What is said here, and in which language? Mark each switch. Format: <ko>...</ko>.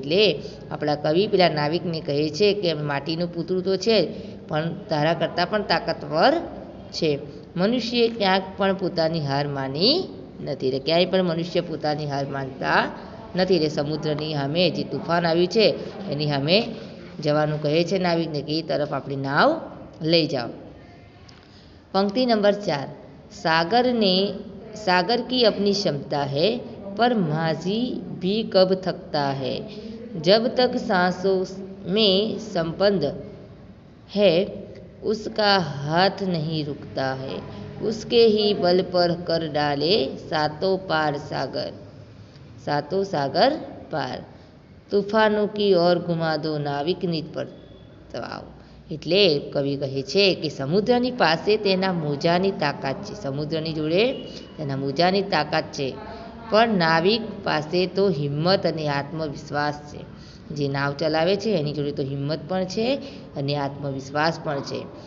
<gu>એટલે આપણા કવિ પેલા નાવિકને કહે છે કે માટીનું પૂતળું તો છે પણ તારા કરતાં પણ તાકાતવર છે. મનુષ્ય ક્યાંક પણ પોતાની હાર માની નથી. એટલે ક્યાંય પણ મનુષ્ય પોતાની હાર માનતા નથી. એટલે સમુદ્રની સામે જે તૂફાન આવ્યું છે એની સામે જવાનું કહે છે નાવિકને કે એ તરફ આપણી નાવ લઈ જાઓ.</gu> <hi>पंक्ति नंबर 4. सागर की अपनी क्षमता है पर माझी भी कब थकता है, जब तक सांसों में संबंध है उसका हाथ नहीं रुकता है, उसके ही बल पर कर डाले सातों सागर पार, तूफानों की ओर घुमा दो नाविक निज परताव.</hi> <gu>એટલે કવિ કહે છે કે સમુદ્રની પાસે તેના મોજાની તાકાત છે, સમુદ્રની જોડે તેના મોજાની તાકાત છે, પણ નાવિક પાસે તો હિંમત અને આત્મવિશ્વાસ છે. જે નાવ ચલાવે છે એની જોડે તો હિંમત પણ છે અને આત્મવિશ્વાસ પણ છે.</gu>